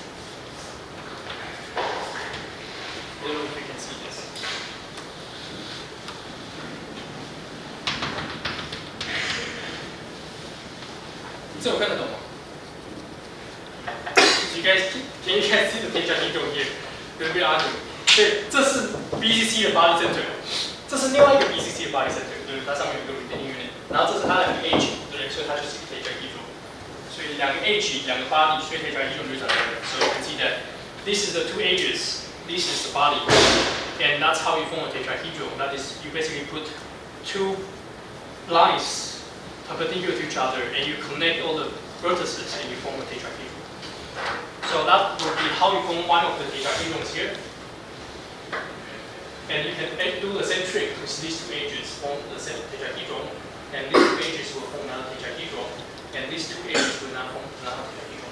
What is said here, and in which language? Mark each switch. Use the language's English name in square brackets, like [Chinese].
[English] I don't know if you can see this. [Chinese] 这我看得懂吗？ [English] You guys, can you guys see the tetrahedron here? There's a bit argument. [Chinese] 对，这是 BCC 的 body center， 这是另外一个 BCC 的 body center， 对不对？它上面有个 retaining unit， 然后这是它两个 edge， 对不对？所以它就是 tetrahedron。所以两个 edge， 两个 body， 所以 tetrahedron 就长这样。 [English] So you can see that this is the 2 edges, this is the body, and that's how you form a tetrahedron. That is, you basically put 2 lines perpendicular to each other, and you connect all the vertices, and you form a tetrahedron. So that would be how you form one of the tetrahedrons here. And you can do the same trick with these 2 edges, form the same tetrahedron, and these 2 edges will form another tetrahedron, and these 2 edges will not form another tetrahedron.